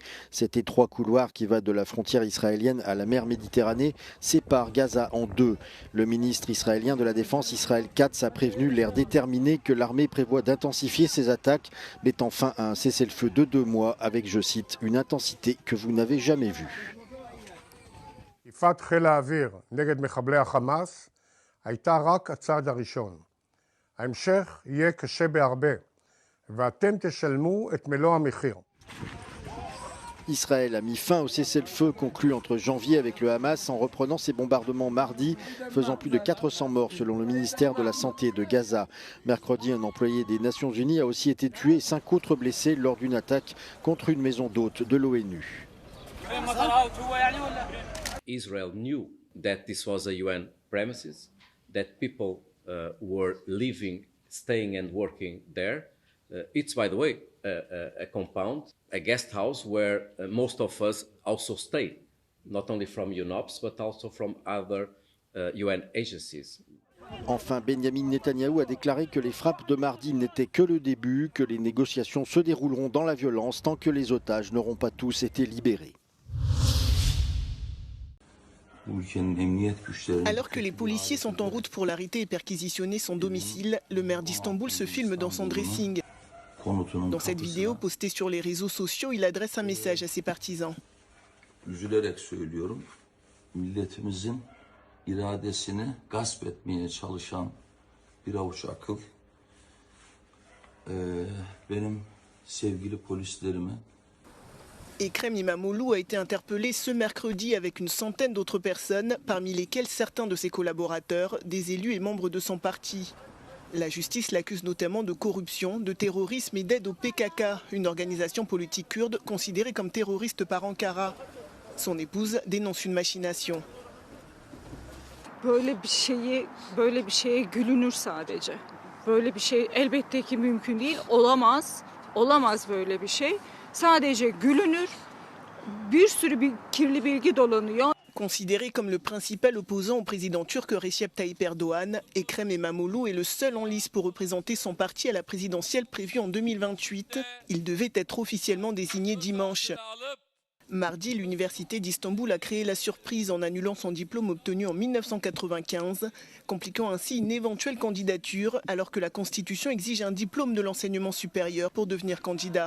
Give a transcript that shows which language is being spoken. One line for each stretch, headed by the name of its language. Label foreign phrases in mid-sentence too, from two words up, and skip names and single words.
French: Cet étroit couloir qui va de la frontière israélienne à la mer Méditerranée sépare Gaza en deux. Le ministre israélien de la Défense, Israël Katz, a prévenu l'air déterminé que l'armée prévoit d'intensifier ses attaques, mettant fin à un cessez-le-feu de 2 mois avec, je cite, une intensité que vous n'avez jamais vue.
Hebrew: תקיפת חיל האוויר נגד מחבלי החמאס הייתה רק הצעד הראשון. ההמשך יהיה קשה בהרבה, ואתם תשלמו את מלוא המחיר.
French: Israël a mis fin au cessez-le-feu conclu entre janvier avec le Hamas en reprenant ses bombardements mardi, faisant plus de 400 morts selon le ministère de la Santé de Gaza. Mercredi, un employé des Nations Unies a aussi été tué et 5 autres blessés lors d'une attaque contre une maison d'hôtes de l'ONU.
English: Israel knew that this was a UN premises, that people were living, staying and working there. It's, by the way, a compound, a guest house where most of us also stay, not only from UNOPS, but also from other UN agencies.
French: Enfin, Benjamin Netanyahou a déclaré que les frappes de mardi n'étaient que le début, que les négociations se dérouleront dans la violence tant que les otages n'auront pas tous été libérés. Alors que les policiers sont en route pour l'arrêter et perquisitionner son domicile, le maire d'Istanbul se filme dans son dressing. Dans cette vidéo postée sur les réseaux sociaux, il adresse un message à ses partisans.
Turkish: Üzülerek söylüyorum, milletimizin iradesini gasp etmeye çalışan bir avuç akıl, benim sevgili polislerime.
French: Ekrem İmamoğlu a été interpellé ce mercredi avec une centaine d'autres personnes, parmi lesquelles certains de ses collaborateurs, des élus et membres de son parti. La justice l'accuse notamment de corruption, de terrorisme et d'aide au PKK, une organisation politique kurde considérée comme terroriste par Ankara. Son épouse dénonce une machination.
Turkish: Böyle bir şeye gülünür sadece. Böyle bir şey elbette ki mümkün değil, olamaz. Olamaz böyle bir şey. Sadece gülünür. Bir sürü kirli bilgi dolanıyor.
French: Considéré comme le principal opposant au président turc Recep Tayyip Erdoğan, Ekrem İmamoğlu est le seul en lice pour représenter son parti à la présidentielle prévue en 2028. Il devait être officiellement désigné dimanche. Mardi, l'université d'Istanbul a créé la surprise en annulant son diplôme obtenu en 1995, compliquant ainsi une éventuelle candidature alors que la Constitution exige un diplôme de l'enseignement supérieur pour devenir candidat.